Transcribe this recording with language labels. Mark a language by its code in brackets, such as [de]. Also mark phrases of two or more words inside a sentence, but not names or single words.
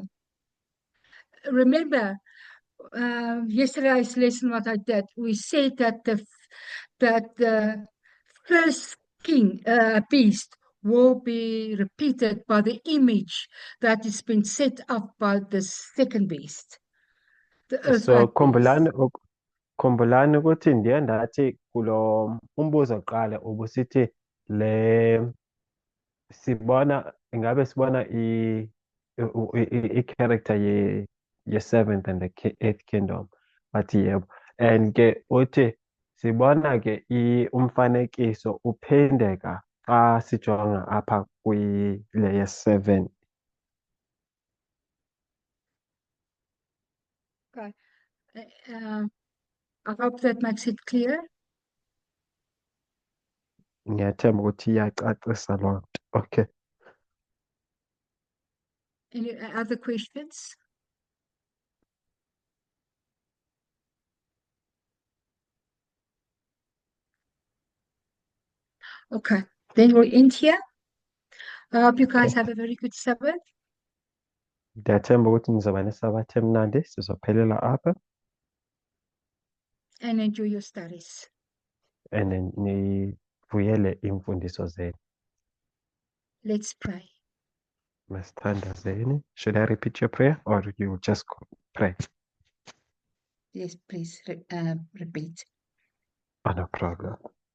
[en] Remember, yesterday's lesson, what I did, we said that the first beast will be repeated by the image that has been set up by the second beast. The So earthquake beast. [xh] khumbulani ukuthi ndiye ndathi kulo umbuzo oqala ubusithi ingabe sibona i-character ye- [en] seventh and the eighth kingdom, [xh] bathi yebo. And ke uthi sibona ke umfanekiso uphendeka xa sijonga apha kwile ye-7. [en] Okay. I hope that makes it clear. [xh] Ngiyathemba ukuthi iyacacisa loo nto. [en] Okay. Any other questions? Okay, then we'll end here. I hope you guys have a very good Sabbath. [xh] Ndiyathemba ukuthi nizoba nesabatha emnandi sizophelela apha. [en] And enjoy your studies. [xh] and nivuyele imfundiso zenu. [en] Let's pray. [xh] Masithandazeni. [en] Should I repeat your prayer or you just pray? Yes, please repeat. Oh, no problem.